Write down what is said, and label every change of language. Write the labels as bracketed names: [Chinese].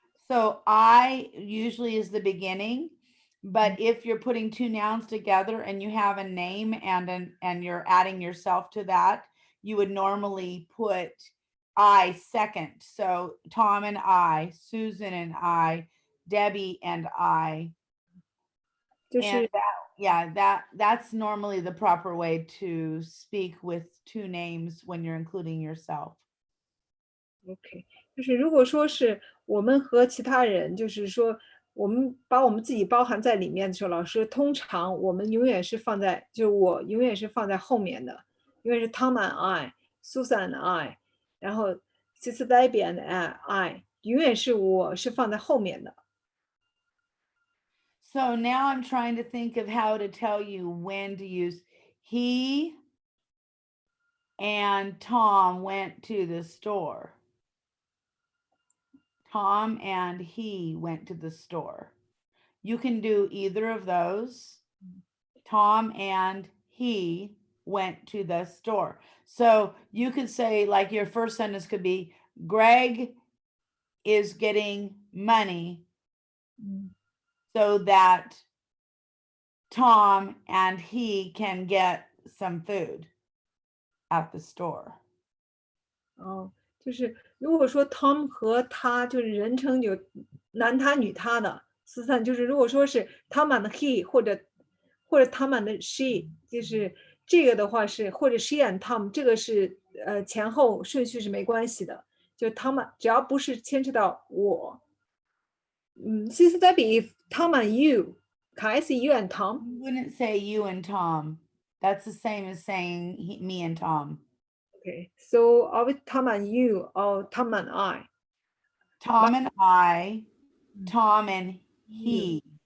[English] So I usually is the beginning, but if you're putting two nouns together and you have a name and you're adding yourself to that, you would normally put I second. So Tom and I, Susan and I, Debbie and I. [Chinese] 就 [English] And [Chinese] 是 [English] that's normally the proper way to speak with two names when you're including yourself. [Chinese] OK，就是如果说是我们和其他人，就是说我们把我们自己包含在里面的时候，老师通常我们永远是放在，就我永远是放在后面的，因为是 [English] Tom and I、Susan and I， [Chinese] 然后 [English] Sister Debbie and I， [Chinese] 永远是我是放在后面的。 [English] So now I'm trying to think of how to tell you when to use he and Tom went to the store. Tom and he went to the store. You can do either of those. Tom and he went to the store. So you could say, like, your first sentence could be, Greg is getting money so that Tom and he can get some food at the store. [Chinese] 哦，就是如果说 Tom 和他就是人称有男他女他的，四散就是如果说是 [English] Tom and he [Chinese] 或者 [English] Tom and she， [Chinese] 就是这个的话是或者 [English] she and Tom， [Chinese] 这个是前后顺序是没关系的，就 Tom 只要不是牵扯到我。 [English] Sister Debbie, if Tom and you, can I say you and Tom? You wouldn't say you and Tom. That's the same as saying me and Tom. Okay, so are we Tom and you or Tom and I? Tom and I, Tom and he,